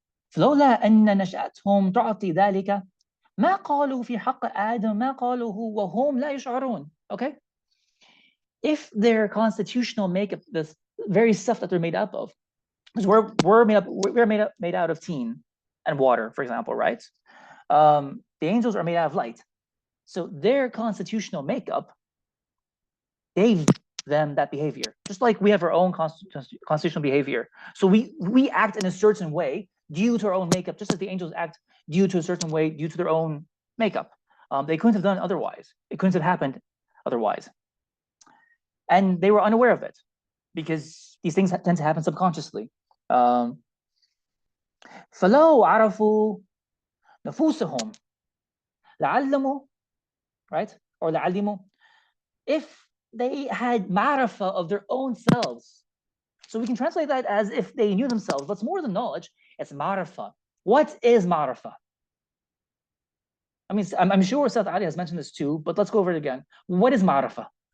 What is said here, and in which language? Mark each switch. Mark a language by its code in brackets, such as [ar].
[ar] فلولا أن نشأتهم تعطي ذلك ما قالوا في حق آدم ما قالوه وهم لا يشعرون. [en] Okay. If their constitutional makeup, this very stuff that they're made up of, because we're made out of tin and water, for example, right? The angels are made out of light, so their constitutional makeup gave them that behavior, just like we have our own constitutional behavior. So we act in a certain way due to our own makeup, just as the angels act due to a certain way due to their own makeup. They couldn't have done it otherwise. It couldn't have happened otherwise. And they were unaware of it because these things tend to happen subconsciously. [ar] فَلَوْ عَرَفُوا نُفُوسَهُمْ لَعَلَّمُوا, right? Or لَعَلِّمُوا. [en] If they had ma'rifah of their own selves. So we can translate that as if they knew themselves. But it's more than knowledge, it's ma'rifah. What is ma'rifah? I mean, I'm sure Ustad Ali has mentioned this too, but let's go over it again. What is ma'rifah?